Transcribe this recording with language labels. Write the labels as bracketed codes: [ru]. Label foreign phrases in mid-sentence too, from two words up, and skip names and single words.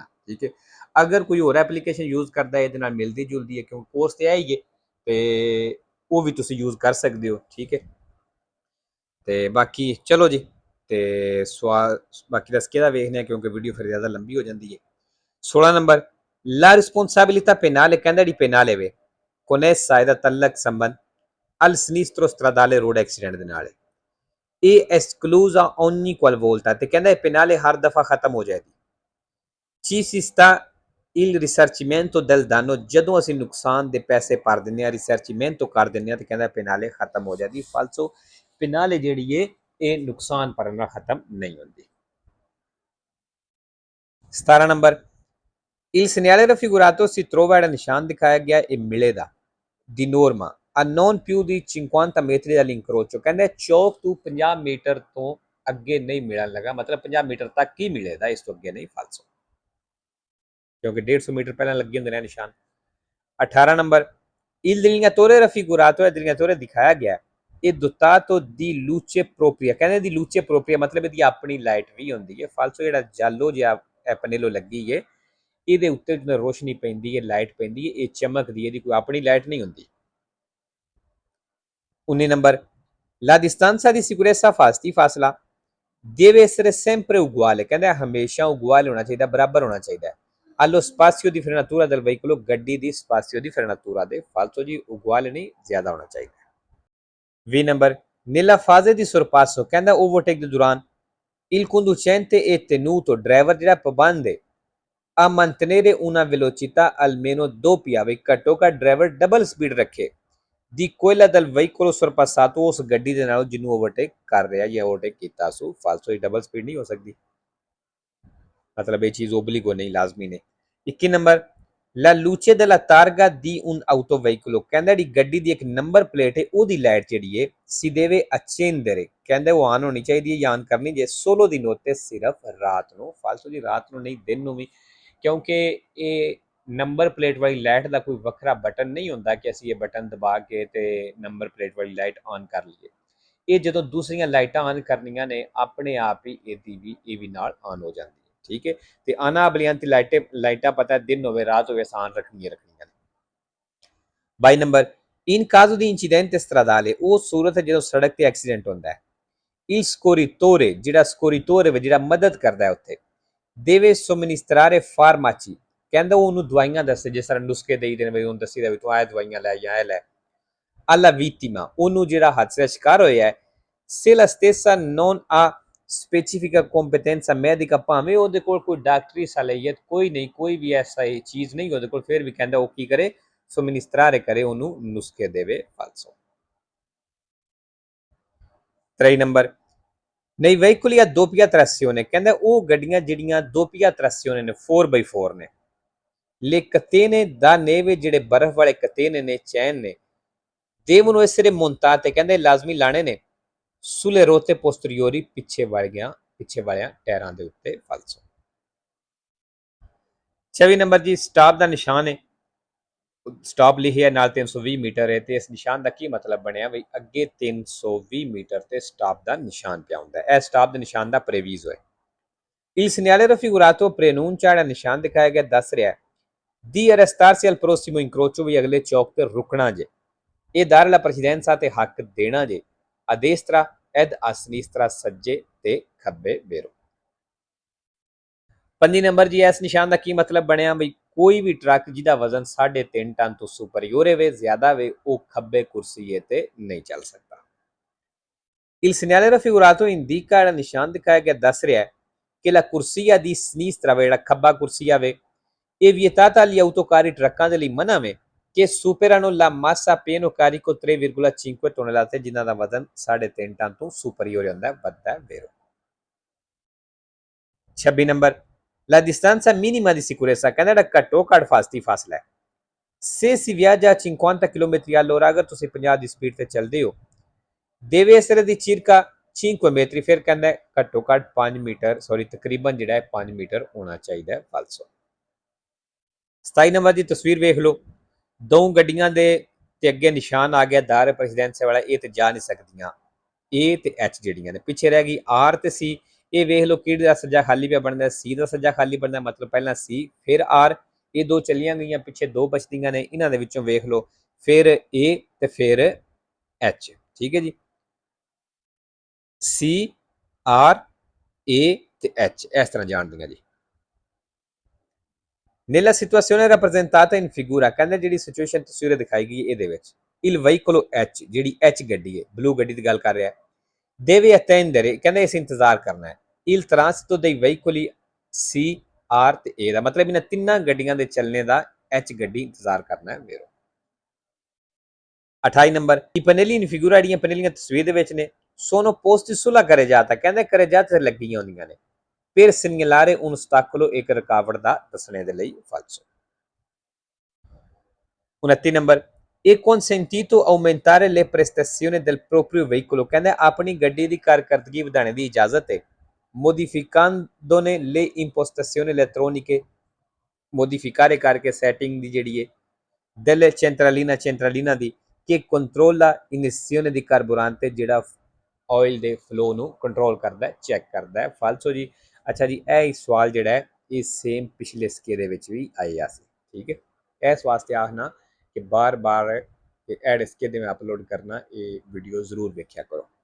[pa] ਠੀਕ ਹੈ, ਅਗਰ ਕੋਈ ਹੋਰ ਐਪਲੀਕੇਸ਼ਨ ਯੂਜ਼ ਕਰਦਾ ਇਹਦੇ ਨਾਲ ਮਿਲਦੀ ਜੁਲਦੀ ਹੈ ਕਿਉਂਕਿ ਕੋਰਸ ਤੇ ਆਈ ਹੈ ਤੇ ਉਹ ਵੀ ਤੁਸੀਂ ਯੂਜ਼ ਕਰ ਸਕਦੇ ਹੋ। ਠੀਕ ਹੈ, ਤੇ ਬਾਕੀ ਚਲੋ ਜੀ, ਤੇ ਸਵਾਲ ਬਾਕੀ ਦਾ [it] scheda [pa] ਵੇਖਦੇ ਹਾਂ ਕਿਉਂਕਿ ਵੀਡੀਓ ਫਿਰ ਜ਼ਿਆਦਾ ਲੰਬੀ ਹੋ ਜਾਂਦੀ ਹੈ। 16 ਨੰਬਰ, [it] la responsabilità penale ਕਹਿੰਦਾ di penale ਵੇ connessa ed attallak al sinistro stradale [en] road accident [pa] ਦੇ ਨਾਲ ਇਹ [it] esclusa ogni qualvolta [pa] ਤੇ ਕਹਿੰਦਾ ਇਹ [it] penale [pa] ਹਰ ਦਫਾ ਖਤਮ ਹੋ ਜਾਏਗੀ। [it] ci si sta il risarcimento del danno [pa] ਜਦੋਂ ਅਸੀਂ ਨੁਕਸਾਨ ਦੇ ਪੈਸੇ ਭਰ ਦਿੰਦੇ ਹਾਂ, ਰਿਸਰਚਮੈਂਟੋ ਕਰ ਦਿੰਦੇ ਹਾਂ ਤੇ ਕਹਿੰਦਾ penale ਖਤਮ ਹੋ ਜਾਂਦੀ। ਫਾਲਸੋ penale ਜਿਹੜੀ ਹੈ ਇਹ ਨੁਕਸਾਨ ਭਰਨ ਨਾਲ ਖਤਮ ਨਹੀਂ ਹੁੰਦੀ। 17 ਨੰਬਰ, [it] il segnale raffigurato si trova [pa] ਜਿਹੜਾ ਨਿਸ਼ਾਨ ਦਿਖਾਇਆ ਗਿਆ ਇਹ ਮਿਲੇਗਾ ਦੀ ਨੋਰਮਾ [it] a non più di 50 metri dall'incrocio [pa] ਕਹਿੰਦੇ ਚੌਕ ਤੋਂ 50 ਮੀਟਰ ਤੋਂ ਅੱਗੇ ਨਹੀਂ ਮਿਲਣ ਲੱਗਾ, ਮਤਲਬ 50 ਮੀਟਰ ਤੱਕ ਹੀ ਮਿਲੇਗਾ, ਇਸ ਤੋਂ ਅੱਗੇ ਨਹੀਂ। ਫਾਲਸੋ ਕਿਉਂਕਿ 150 ਮੀਟਰ ਪਹਿਲਾਂ ਲੱਗੇ ਹੁੰਦੇ ਨੇ ਨਿਸ਼ਾਨ। 18 ਨੰਬਰ, [it] il delineatore raffigurato è delineatore [pa] ਦਿਖਾਇਆ ਗਿਆ ਇਹ [it] dotato di luce propria [pa] ਕਹਿੰਦੇ ਦੀ [it] luce propria [pa] ਮਤਲਬ ਇਹਦੀ ਆਪਣੀ ਲਾਈਟ ਵੀ ਹੁੰਦੀ ਹੈ। ਫਾਲਸੋ ਜਿਹੜਾ ਜਾਲੋ ਜਿਹਾ ਪੈਨੇਲੋ ਲੱਗੀ ਹੈ ਇਹਦੇ ਉੱਤੇ ਜਦੋਂ ਰੋਸ਼ਨੀ ਪੈਂਦੀ ਹੈ, ਲਾਈਟ ਪੈਂਦੀ ਹੈ, ਇਹ ਚਮਕਦੀ ਹੈ, ਇਹਦੀ ਕੋਈ ਆਪਣੀ ਲਾਈਟ ਨਹੀਂ ਹੁੰਦੀ। 19 ਨੰਬਰ, [it] la distanza di sicurezza ਫਾਸਲਾ deve essere sempre uguale [pa] ਕਹਿੰਦਾ ਹਮੇਸ਼ਾ [it] uguale [pa] ਹੋਣਾ ਚਾਹੀਦਾ, ਬਰਾਬਰ ਹੋਣਾ ਚਾਹੀਦਾ। [it] allo spazio di frenatura del veicolo [pa] ਗੱਡੀ ਦੀ [it] spazio di frenatura ਦੇ। [pa] ਫਾਲਤੂ ਜੀ uguale ਨਹੀਂ, ਜ਼ਿਆਦਾ ਹੋਣਾ ਚਾਹੀਦਾ। 20 ਨੰਬਰ, [it] nella fase di sorpasso [pa] ਕਹਿੰਦਾ ਓਵਰਟੇਕ ਦੇ ਦੌਰਾਨ [it] il conducente è tenuto [pa] ਡਰਾਈਵਰ ਜਿਹੜਾ ਪਾਬੰਦ ਹੈ [it] a mantenere una velocità almeno doppia [pa] ਵੀ ਘੱਟੋ ਘੱਟ ਡਰਾਈਵਰ [en] double speed [pa] ਰੱਖੇ ਦੀ [it] quella del veicolo sorpassato [pa] ਉਸ ਗੱਡੀ ਦੇ ਨਾਲ ਜਿਹਨੂੰ ਓਵਰਟੇਕ ਕਰ ਰਿਹਾ ਜਾਂ ਓਵਰਟੇਕ ਕੀਤਾ ਸੋ। ਫਾਲਤੂ ਦੀ [en] double speed [pa] ਨਹੀਂ ਹੋ ਸਕਦੀ, ਮਤਲਬ ਇਹ ਚੀਜ਼ ਓਬਲੀਗੋ ਨਹੀਂ, ਲਾਜ਼ਮੀ ਨੇ। 21 ਨੰਬਰ, [it] la luce della targa di un autoveicolo [pa] ਕਹਿੰਦਾ ਜਿਹੜੀ ਗੱਡੀ ਦੀ ਇੱਕ [en] number plate [pa] ਹੈ ਉਹਦੀ ਲਾਈਟ ਜਿਹੜੀ ਹੈ [it] si deve accendere [pa] ਕਹਿੰਦੇ ਉਹ ਆਨ ਹੋਣੀ ਚਾਹੀਦੀ ਹੈ ਜਾਂ ਆਨ ਕਰਨੀ ਜੇ [it] solo di notte [pa] ਸਿਰਫ ਰਾਤ ਨੂੰ। ਫਾਲਤੂ ਜੀ ਰਾਤ ਨੂੰ ਨਹੀਂ, ਦਿਨ ਨੂੰ ਵੀ, ਕਿਉਂਕਿ ਇਹ [en] number plate [pa] ਵਾਲੀ ਲਾਈਟ ਦਾ ਕੋਈ ਵੱਖਰਾ ਬਟਨ ਨਹੀਂ ਹੁੰਦਾ ਕਿ ਅਸੀਂ ਇਹ ਬਟਨ ਦਬਾ ਕੇ ਤੇ [en] number plate [pa] ਵਾਲੀ ਲਾਈਟ ਆਨ ਕਰ ਲਈਏ। ਇਹ ਜਦੋਂ ਦੂਸਰੀਆਂ ਲਾਈਟਾਂ ਆਨ ਕਰਨੀਆਂ ਨੇ ਆਪਣੇ ਆਪ ਹੀ ਇਹ ਵੀ ਨਾਲ ਆਨ ਹੋ ਜਾਂਦੀ ਹੈ। ਠੀਕ ਹੈ, ਤੇ ਆਨਾ ਬਲੀਆਂ ਤੇ ਲਾਈਟਾਂ ਪਤਾ ਦਿਨ ਹੋਵੇ ਰਾਤ ਹੋਵੇ ਆਸਾਨ ਰੱਖਣੀਆਂ ਨੇ। 22 ਨੰਬਰ, [it] in caso di incidente stradale [pa] ਉਹ ਸੂਰਤ ਜਦੋਂ ਸੜਕ ਤੇ ਐਕਸੀਡੈਂਟ ਹੁੰਦਾ ਹੈ [it] il scorritore [pa] ਜਿਹੜਾ ਸਕੋਰੀਟੋਰੇ ਵੇ ਜਿਹੜਾ ਮਦਦ ਕਰਦਾ ਹੈ ਉੱਥੇ [it] deve somministrare farmaci [pa] ਕਹਿੰਦਾ ਉਹਨੂੰ ਦਵਾਈਆਂ ਦੱਸੇ, ਜਿਸ ਤਰ੍ਹਾਂ ਨੁਸਖੇ ਦੇਈ ਦੇਣ ਵੀ ਉਹਨੂੰ ਦੱਸੀ ਦਾ ਵੀ ਤੂੰ ਆਹ ਦਵਾਈਆਂ ਲੈ ਜਾਂ ਇਹ ਲੈ। [it] alla vittima [pa] ਉਹਨੂੰ ਜਿਹੜਾ ਹਾਦਸੇ ਦਾ ਸ਼ਿਕਾਰ ਹੋਇਆ ਹੈ [it] se la stessa non ha specifica competenza medica [pa] ਭਾਵੇਂ ਉਹਦੇ ਕੋਲ ਕੋਈ ਡਾਕਟਰੀ ਸਲਾਹੀਅਤ ਕੋਈ ਨਹੀਂ, ਕੋਈ ਵੀ ਐਸਾ ਚੀਜ਼ ਨਹੀਂ ਉਹਦੇ ਕੋਲ, ਫਿਰ ਵੀ ਕਹਿੰਦਾ ਉਹ ਕੀ ਕਰੇ, somministrare ਕਰੇ, ਉਹਨੂੰ ਨੁਸਖੇ ਦੇਵੇ। ਫਾਲਸੋ। 23 ਨੰਬਰ, [it] nei veicoli a doppia trazione [pa] ਕਹਿੰਦਾ ਉਹ ਗੱਡੀਆਂ ਜਿਹੜੀਆਂ [it] doppia trazione [pa] ਨੇ 4x4 ਨੇ [it] le catene da neve [pa] ਜਿਹੜੇ ਬਰਫ਼ ਵਾਲੇ ਕਤੇਨੇ ਨੇ ਚੈਨ ਨੇ [it] devono essere montate [pa] ਕਹਿੰਦੇ ਲਾਜ਼ਮੀ ਲਾਣੇ ਨੇ [it] sulle rotte posteriori [pa] ਪਿੱਛੇ ਵਾਲਿਆਂ ਟਾਇਰਾਂ ਦੇ ਉੱਤੇ ਫਾਲਸੋ। 26 ਨੰਬਰ ਜੀ ਸਟਾਪ ਦਾ ਨਿਸ਼ਾਨ ਹੈ, ਸਟਾਪ ਲਿਖਿਆ ਨਾਲ 320 ਮੀਟਰ ਹੈ ਤੇ ਇਸ ਨਿਸ਼ਾਨ ਦਾ ਕੀ ਮਤਲਬ ਬਣਿਆ ਬਈ ਅੱਗੇ 320 ਮੀਟਰ ਤੇ ਸਟਾਪ ਦਾ ਨਿਸ਼ਾਨ ਪਿਆ ਹੁੰਦਾ ਹੈ। ਇਹ ਸਟਾਪ ਦੇ ਨਿਸ਼ਾਨ ਦਾ ਪ੍ਰੇਵੀਜ਼ੋ ਹੈ। [it] Il segnale raffigurato preannuncia [pa] ਜਿਹੜਾ ਨਿਸ਼ਾਨ ਦਿਖਾਇਆ ਗਿਆ ਦੱਸ ਰਿਹਾ ਹੈ [it] di arrestarsi al prossimo incrocio [pa] ਵੀ ਅਗਲੇ ਚੌਕ ਤੇ ਰੁਕਣਾ ਜੇ, ਇਹ [it] dare la precedenza [pa] ਤੇ ਹੱਕ ਦੇਣਾ ਜੇ, [it] a destra ed a sinistra [pa] ਸੱਜੇ ਤੇ ਖੱਬੇ ਬੇਰੋ। 25 ਨੰਬਰ ਜੀ ਇਸ ਨਿਸ਼ਾਨ ਦਾ ਕੀ ਮਤਲਬ ਬਣਿਆ ਬਈ ਕੋਈ ਵੀ ਟਰੱਕ ਜਿਹਦਾ ਵਜ਼ਨ 3.5 ਟਨ ਤੋਂ ਸੁਪਰੀਓਰ ਹੋਵੇ ਜ਼ਿਆਦਾ ਵੇ ਉਹ ਖੱਬੇ ਕੁਰਸੀਏ ਤੇ ਨਹੀਂ ਚੱਲ ਸਕਦਾ। [it] Il segnale raffigurato indica [pa] ਜਿਹੜਾ ਨਿਸ਼ਾਨ ਦਿਖਾਇਆ ਗਿਆ ਦੱਸ ਰਿਹਾ ਹੈ ਕਿ [it] la corsia di sinistra [pa] ਜਿਹੜਾ ਖੱਬਾ ਕੁਰਸੀਆ ਵੇ ਇਹ [it] vietata agli autocarri [pa] ਟਰੱਕਾਂ ਦੇ ਲਈ ਮਨਾ ਵੇ ਕਿ [it] superano la massa pieno carico 3,5 tonnellate [pa] ਜਿਨ੍ਹਾਂ ਦਾ ਵਜ਼ਨ 3.5 ਟਨ ਤੋਂ ਸੁਪਰੀਓਰ ਹੁੰਦਾ ਵੱਧਦਾ ਹੈ ਵੇਰੋ। 26 ਨੰਬਰ [it] la distanza minima di sicurezza [pa] ਕਹਿੰਦਾ ਜਿਹੜਾ ਘੱਟੋ ਘੱਟ ਫਾਸਲਾ ਹੈ [it] se si viaggia a 50 km all'ora [pa] ਅਗਰ ਤੁਸੀਂ 50 ਦੀ ਸਪੀਡ ਤੇ ਚੱਲਦੇ ਹੋ [it] deve essere di circa 5 metri [pa] ਫਿਰ ਕਹਿੰਦਾ ਘੱਟੋ ਘੱਟ 5 ਮੀਟਰ ਤਕਰੀਬਨ ਜਿਹੜਾ ਹੈ 5 ਮੀਟਰ ਹੋਣਾ ਚਾਹੀਦਾ ਹੈ ਫਾਲਸੋ। 27 ਨੰਬਰ ਦੀ ਤਸਵੀਰ ਵੇਖ ਲਓ, ਦੋ ਗੱਡੀਆਂ ਦੇ ਤੇ ਅੱਗੇ ਨਿਸ਼ਾਨ ਆ ਗਿਆ [it] dare precedenza [pa] ਵਾਲਾ, ਇਹ ਤੇ ਜਾ ਨਹੀਂ ਸਕਦੀਆਂ, ਏ ਤੇ ਐਚ ਜਿਹੜੀਆਂ ਨੇ ਪਿੱਛੇ ਰਹਿ ਗਈ ਆਰ ਤੇ ਸੀ। ਇਹ ਵੇਖ ਲਓ ਕਿਹੜੇ ਦਾ ਸੱਜਾ ਖਾਲੀ ਪਿਆ ਬਣਦਾ, ਸੀ ਦਾ ਸੱਜਾ ਖਾਲੀ ਬਣਦਾ ਮਤਲਬ ਪਹਿਲਾਂ ਸੀ ਫਿਰ ਆਰ, ਇਹ ਦੋ ਚੱਲੀਆਂ ਗਈਆਂ ਪਿੱਛੇ ਦੋ ਬਚਦੀਆਂ ਨੇ, ਇਹਨਾਂ ਦੇ ਵਿੱਚੋਂ ਵੇਖ ਲਓ ਫਿਰ ਏ ਤੇ ਫਿਰ ਐਚ। ਠੀਕ ਹੈ ਜੀ, ਸੀ ਆਰ ਏ ਤੇ ਐਚ ਇਸ ਤਰ੍ਹਾਂ ਜਾਣਦੀਆਂ ਜੀ। [it] Nella situazione rappresentata in figura [pa] ਕਹਿੰਦੇ ਜਿਹੜੀ ਸਿਚੁਏਸ਼ਨ ਤਸਵੀਰ ਦਿਖਾਈ ਗਈ ਇਹਦੇ ਵਿੱਚ [it] il veicolo H [pa] ਜਿਹੜੀ H ਗੱਡੀ ਹੈ ਬਲੂ ਗੱਡੀ ਦੀ ਗੱਲ ਕਰ ਰਿਹਾ [it] deve attendere [pa] ਕਹਿੰਦੇ ਇਸ ਇੰਤਜ਼ਾਰ ਕਰਨਾ ਹੈ [it] il transito dei veicoli C R [pa] ਤੇ A ਦਾ ਮਤਲਬ ਇਹਨਾਂ ਤਿੰਨਾਂ ਗੱਡੀਆਂ ਦੇ ਚੱਲਣੇ ਦਾ H ਗੱਡੀ ਇੰਤਜ਼ਾਰ ਕਰਨਾ ਹੈ ਵੇਰੋ। 28 ਨੰਬਰ [it] i pannelli in figura [pa] ਜਿਹੜੀਆਂ ਪਨੇਲੀਆਂ ਤਸਵੀਰ ਦੇ ਵਿੱਚ ਨੇ [it] sono posti sulla carreggiata [pa] ਕਹਿੰਦੇ carreggiata ਤੇ ਲੱਗੀਆਂ ਹੁੰਦੀਆਂ ਨੇ [it] per segnalare un ostacolo [pa] ਇੱਕ ਰੁਕਾਵਟ ਦਾ ਦੱਸਣੇ ਦੇ ਲਈ ਫਾਲਸੋ। 29 ਨੰਬਰ [it] è consentito aumentare le prestazioni del proprio veicolo [pa] ਕਹਿੰਦੇ ਆਪਣੀ ਗੱਡੀ ਦੀ ਕਾਰਕਰਦਗੀ ਵਧਾਉਣ ਦੀ ਇਜਾਜ਼ਤ ਹੈ [it] modificandone le impostazioni elettroniche modificare [pa] ਕਰਕੇ ਸੈਟਿੰਗ ਦੀ ਜਿਹੜੀ ਹੈ [it] delle centralina [pa] ਦੀ [it] che controlla inizione di carburante [pa] ਜਿਹੜਾ ਆਇਲ ਦੇ ਫਲੋ ਨੂੰ ਕੰਟਰੋਲ ਕਰਦਾ ਹੈ ਚੈੱਕ ਕਰਦਾ ਹੈ ਫਾਲਸੋ ਜੀ। ਅੱਛਾ ਜੀ, ਇਹ ਸਵਾਲ ਜਿਹੜਾ ਹੈ ਇਹ ਸੇਮ ਪਿਛਲੇ ਸਿੱਕੇ ਦੇ ਵਿੱਚ ਵੀ ਆਇਆ ਸੀ। ਠੀਕ ਹੈ, ਇਸ ਵਾਸਤੇ ਆਖਣਾ ਕਿ ਬਾਰ-ਬਾਰ ਐਡ ਸਿੱਕੇ ਦੇ ਮੈਂ ਅਪਲੋਡ ਕਰਨਾ, ਇਹ ਵੀਡੀਓ ਜ਼ਰੂਰ ਵੇਖਿਆ ਕਰੋ।